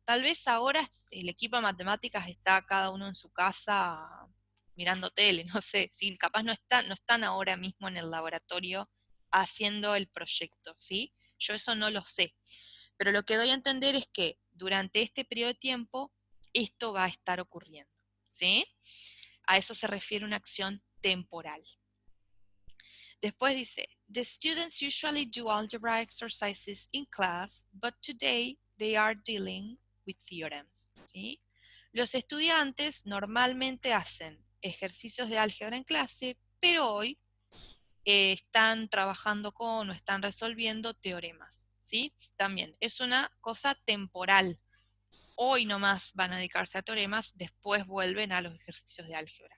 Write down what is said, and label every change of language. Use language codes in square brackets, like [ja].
[es] Tal vez ahora el equipo de matemáticas está cada uno en su casa mirando tele, no sé, sí, capaz no están ahora mismo en el laboratorio haciendo el proyecto, ¿sí? Yo eso no lo sé. Pero lo que doy a entender es que durante este periodo de tiempo esto va a estar ocurriendo, ¿sí? A eso se refiere una acción temporal. Después dice, [en] the students usually do algebra exercises in class, but today they are dealing with theorems. [es] ¿Sí? Los estudiantes normalmente hacen ejercicios de álgebra en clase, pero hoy están trabajando con o están resolviendo teoremas. ¿Sí? También es una cosa temporal. Hoy nomás van a dedicarse a teoremas, después vuelven a los ejercicios de álgebra.